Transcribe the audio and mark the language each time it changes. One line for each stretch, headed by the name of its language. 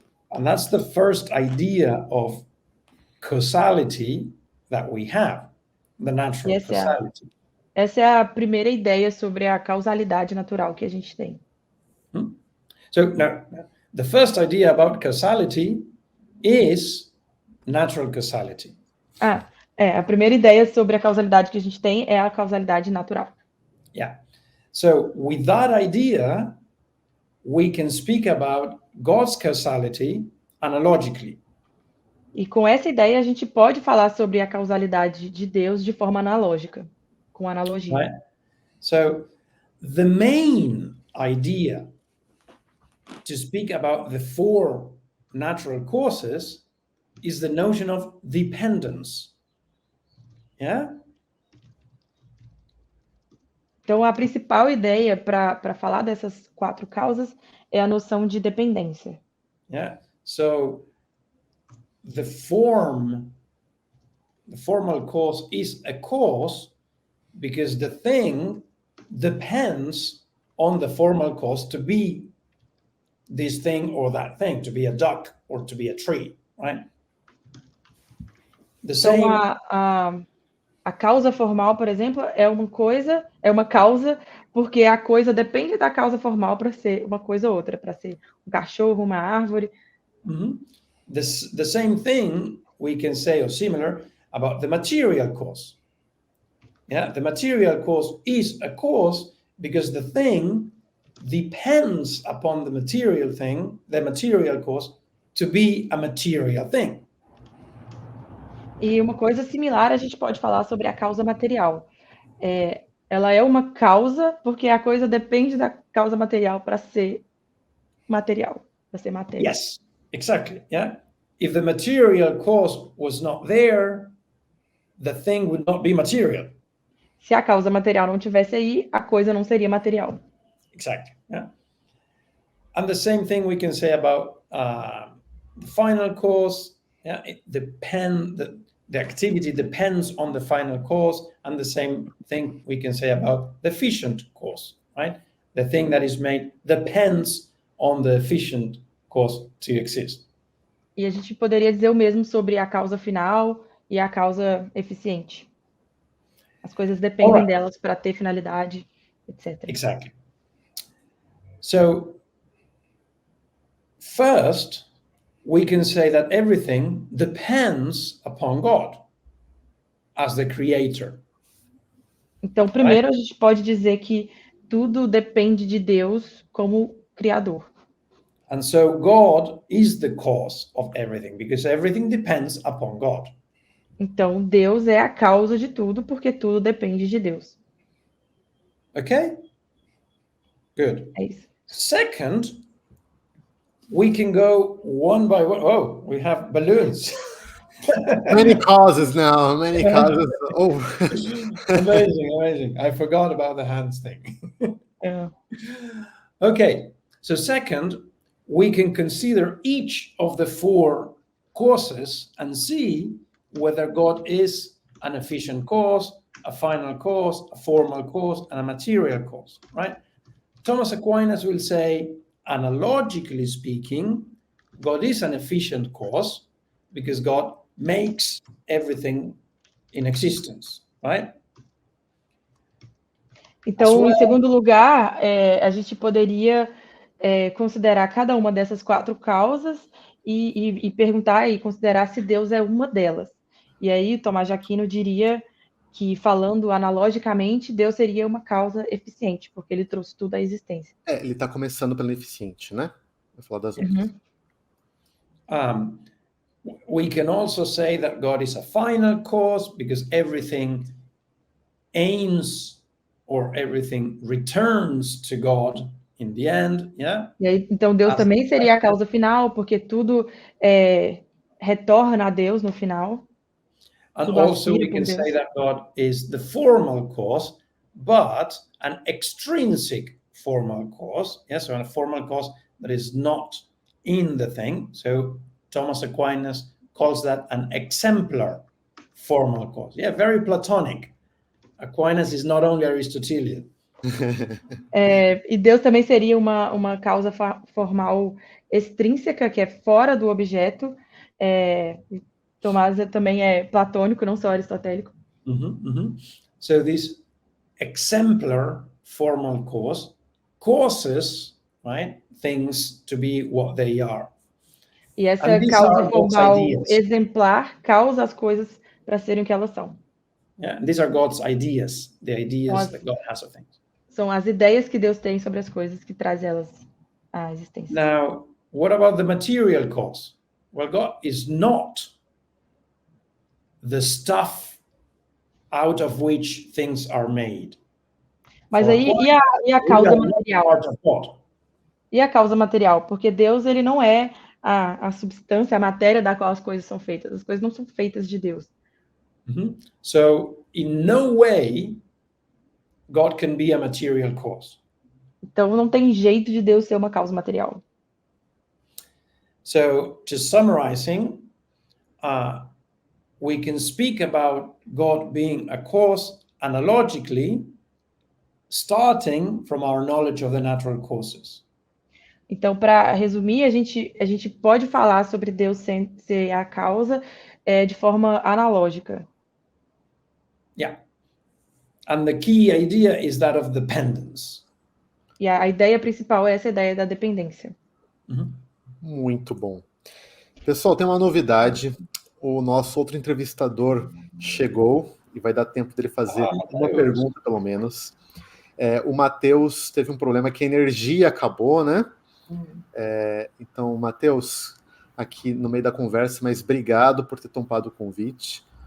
English: And that's the first idea of causality that we have, the natural causality.
Portuguese: Essa é a primeira ideia sobre a causalidade natural que a gente tem.
English: So now, the first idea about causality is natural causality.
Portuguese: A primeira ideia sobre a causalidade que a gente tem é a causalidade natural.
English: Yeah. So with that idea, we can speak about God's causality analogically.
Portuguese: E com essa ideia a gente pode falar sobre a causalidade de Deus de forma analógica, com analogia.
English: Right? So the main idea to speak about the 4 natural causes is the notion of dependence. Yeah?
Portuguese: Então, a principal ideia para falar dessas 4 causas é a noção de dependência.
English: Yeah. So the formal cause is a cause because the thing depends on the formal cause to be this thing or that thing, to be a duck or to be a tree, right?
Portuguese: Então, a causa formal, por exemplo, é uma causa, porque a coisa depende da causa formal para ser uma coisa ou outra, para ser um cachorro, uma árvore.
English: The same thing we can say or similar about the material cause. Yeah, the material cause is a cause because the thing depends upon the material thing, the material cause, to be a material thing.
Portuguese: E uma coisa similar a gente pode falar sobre a causa material. Ela é uma causa porque a coisa depende da causa material para ser material, para ser matéria.
English: Yes, exactly. Yeah. If the material cause was not there, the thing would not be material.
Portuguese: Se a causa material não tivesse aí, a coisa não seria material.
English: Exactly. Yeah. And the same thing we can say about the final cause. Yeah, the activity depends on the final cause, and the same thing we can say about the efficient cause, right? The thing that is made depends on the efficient cause to exist.
Portuguese: E a gente poderia dizer o mesmo sobre a causa final e a causa eficiente. As coisas dependem delas para ter finalidade, etc.
English: Exactly. So, first, we can say that everything depends upon God as the creator.
Portuguese: Então, primeiro, a gente pode dizer que tudo depende de Deus como criador.
English: And so God is the cause of everything, because everything depends upon God.
Portuguese: Então, Deus é a causa de tudo, porque tudo depende de Deus.
English: Okay? Good.
Portuguese: É isso.
English: Second, we can go one by one. Oh, we have balloons. Many causes now, many causes. Oh. Amazing. I forgot about the hands thing.
Portuguese: É.
English: Okay, so second, we can consider each of the four causes and see whether God is an efficient cause, a final cause, a formal cause, and a material cause, right? Thomas Aquinas will say, analogically speaking, God is an efficient cause because God makes everything in existence, right?
Portuguese: Então, em segundo lugar, a gente poderia considerar cada uma dessas quatro causas e perguntar e considerar se Deus é uma delas. E aí, Tomás de Aquino diria que, falando analogicamente, Deus seria uma causa eficiente, porque ele trouxe tudo à existência. Ele está começando pelo eficiente, né? Vou falar das outras.
English: We can also say that God is a final cause because everything aims or everything returns to God in the end, yeah?
Portuguese: E aí, então, Deus também seria a causa final, porque tudo retorna a Deus no final.
English: And also we can say that God is the formal cause, but an extrinsic formal cause, yes, so a formal cause that is not in the thing. So Thomas Aquinas calls that an exemplar formal cause. Yeah, very Platonic. Aquinas is not only Aristotelian.
Portuguese: E Deus também seria uma causa formal extrínseca, que é fora do objeto. Tomás também é platônico, não só aristotélico.
English: So this exemplar formal cause causes, right, things to be what they are.
Portuguese: E essa causa formal exemplar causa as coisas para serem o que elas são.
English: Yeah, these are God's ideas, the ideas that God has of things.
Portuguese: São as ideias que Deus tem sobre as coisas que traz elas à existência.
English: Now, what about the material cause? Well, God is not the stuff out of which things are made.
Portuguese: Mas aí, e a causa material? E a causa material? Porque Deus, ele não é a substância, a matéria da qual as coisas são feitas. As coisas não são feitas de Deus.
English: So, in no way, God can be a material cause.
Portuguese: Então, não tem jeito de Deus ser uma causa material.
English: So, just summarizing, we can speak about God being a cause analogically, starting from our knowledge of the natural causes.
Portuguese: Então, para resumir, a gente pode falar sobre Deus ser a causa de forma analógica.
English: Yeah. And the key idea is that of dependence.
Portuguese: E a ideia principal é essa ideia da dependência. Muito bom. Pessoal, tem uma novidade. O nosso outro entrevistador chegou e vai dar tempo dele fazer uma pergunta, pelo menos. O Matheus teve um problema que a energia acabou, né? Então, Matheus, aqui no meio da conversa, mas obrigado por ter topado o convite.